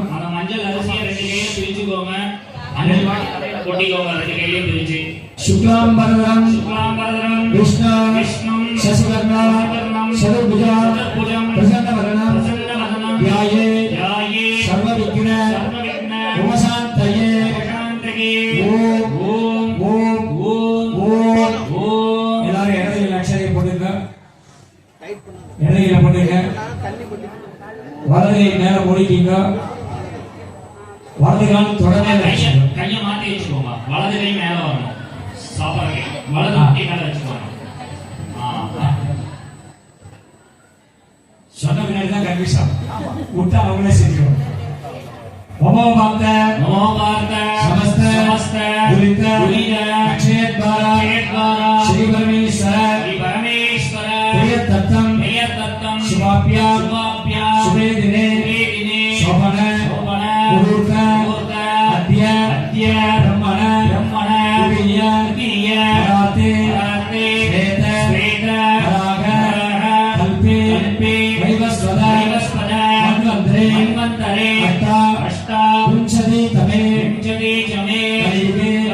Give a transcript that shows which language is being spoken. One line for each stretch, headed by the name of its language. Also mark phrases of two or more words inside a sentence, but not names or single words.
Tamil: அந்த மஞ்சள் அரிசியை 2 கையில பிரிச்சுக்கோங்க. மஞ்சள் தலையில கொட்டிக்கோங்க 2 கையிலயும் பிரிச்சு.
Sanskrit: சுக்லாம் பரதரம் விஷ்ணு சசிவர்ணம் சதுர்புஜம் பிரசன்னவதனம் ध्याये सर्वविघ्न उपशान्तये ஓம் ஓம் ஓம் ஓம் ஓம்.
Tamil: எல்லாரும் இடத்துல அக்ஷரை போட்டுங்க. இடத்துல போட்டுங்க. வலது கை மேல மூடிட்டீங்க. வலது கால் தொடர்ந்து கையை மாத்தி வச்சுக்கோங்க. வலது கை மேல வரணும். சாப்பாடு கை வலது கை மேல வச்சுக்கோங்க. சொன்ன பின்னாடி தான் கன்ஃபியூஸ் ஆகும். விட்டா அவங்களே செஞ்சுருவாங்க.
Sanskrit: நமோ பார்த்த समस्त दुरित अक्षयद्वारा श्री परमेश्वर प्रियतत्तम शुभाभ्याम शुभे दिने शोभन मुहूर्त अद्य ब्रह्मण द्वितीय राते श्वेत राग कल्पे वैवस्वत मन्वन्तरे अष्टाविंशति तमे कलियुगे